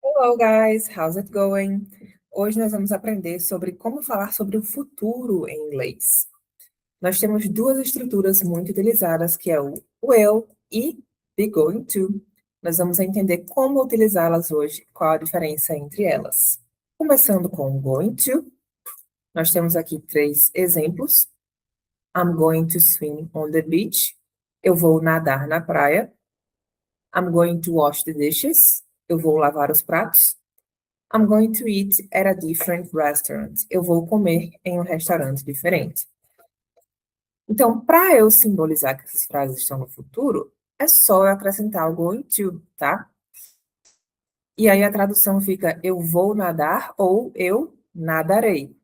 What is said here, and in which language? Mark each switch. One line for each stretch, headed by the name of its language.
English: Hello guys, how's it going?
Portuguese: Hoje nós vamos aprender sobre como falar sobre o futuro em inglês. Nós temos duas estruturas muito utilizadas, que é o will e be going to. Nós vamos entender como utilizá-las hoje, qual a diferença entre elas. Começando com o going to, nós temos aqui 3 exemplos.
English: I'm going to swim on the beach.
Portuguese: Eu vou nadar na praia.
English: I'm going to wash the dishes.
Portuguese: Eu vou lavar os pratos.
English: I'm going to eat at a different restaurant.
Portuguese: Eu vou comer em um restaurante diferente. Então, para eu simbolizar que essas frases estão no futuro, é só eu acrescentar o going to, tá? E aí a tradução fica eu vou nadar ou eu nadarei.